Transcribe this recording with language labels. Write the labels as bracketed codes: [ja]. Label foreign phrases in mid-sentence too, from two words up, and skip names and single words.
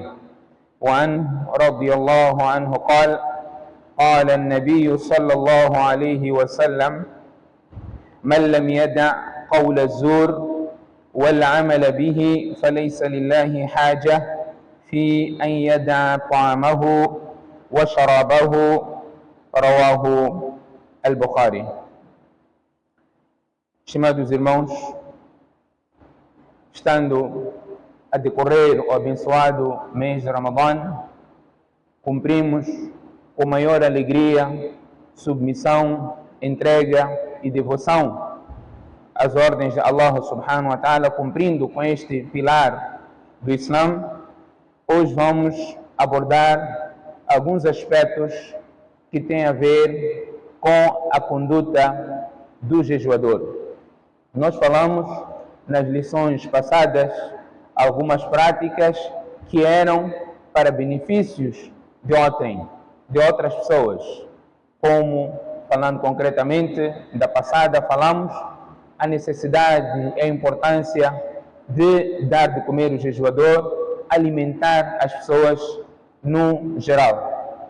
[ar] وعنه رضي الله عنه قال قال النبي صلى الله عليه وسلم من لم يدع قول الزور والعمل به فليس لله حاجة في أن يدع طعامه وشرابه. رواه البخاري. [pt] Estimados irmãos, estando a decorrer o abençoado mês de Ramadã, cumprimos com maior alegria, submissão, entrega e devoção às ordens de Allah [ar] سبحانه وتعالى, [pt] cumprindo com este pilar do Islã. Hoje vamos abordar alguns aspectos que têm a ver com a conduta do jejuador. Nós falamos nas lições passadas algumas práticas que eram para benefícios de outras pessoas, como, falando concretamente da passada, falamos a necessidade e a importância de dar de comer o jejuador, alimentar as pessoas no geral.